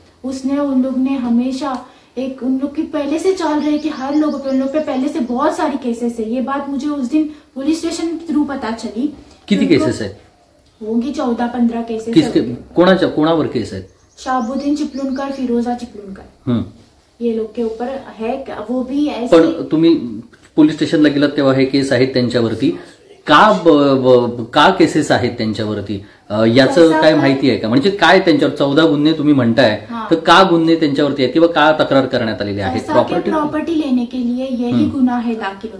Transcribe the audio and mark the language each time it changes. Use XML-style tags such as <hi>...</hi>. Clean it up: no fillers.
<hi>उसने उन लोग ने हमेशा एक उन लोग की पहले से चल रहे कि हर लोगों पे उन लोग पे पहले से बहुत सारी केसेस है। ये बात मुझे उस दिन पुलिस स्टेशन के थ्रू पता चली।</hi> <mr>किती केसेस है?</mr> <hi>होंगी 14-15 केसेस।</hi> <mr>किसके कोणावर केस आहेत?</mr> <hi>शाहबुद्दीन चिपलूणकर, फिरोजा चिपलूणकर, ये लोग के ऊपर है। वो भी ऐसे।</hi> <mr>पण तुम्ही पोलीस स्टेशनला गेलात तेव्हा हे केस आहेत त्यांच्यावरती, का केसेस आहेत त्यांच्यावरती याचं काय माहिती आहे का? म्हणजे काय त्यांच्यावर 14 गुन्हे तुम्ही म्हणताय, तर का गुन्हे त्यांच्यावरती आहेत किंवा का तक्रार करण्यात आलेली आहे?</mr> <hi>प्रॉपर्टी लेने के लिए यही गुन्हा है दाखल.</hi>